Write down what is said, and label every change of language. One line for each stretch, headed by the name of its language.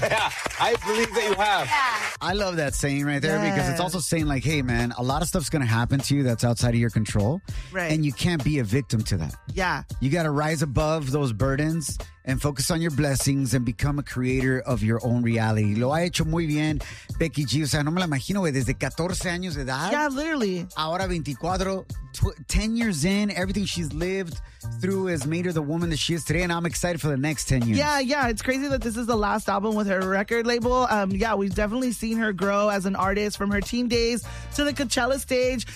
English: Yeah, I believe that you have. Yeah. I love that saying right there, yeah. Because it's also saying like, hey, man, a lot of stuff's going to happen to you that's outside of your control, right? And you can't be a victim to that. Yeah, you got to rise above those burdens and focus on your blessings and become a creator of your own reality.
Spanish: Lo ha hecho muy bien Becky G. O sea, no me la imagino, güey, desde 14 años de edad.
English: Yeah, literally. Ahora 24, 10 years in, everything she's lived through has made her the woman that she is today, and I'm excited for the next 10 years. Yeah, yeah, it's crazy that this is the last album with her record label. Yeah, we've definitely seen her grow as an artist from her teen days to the Coachella stage.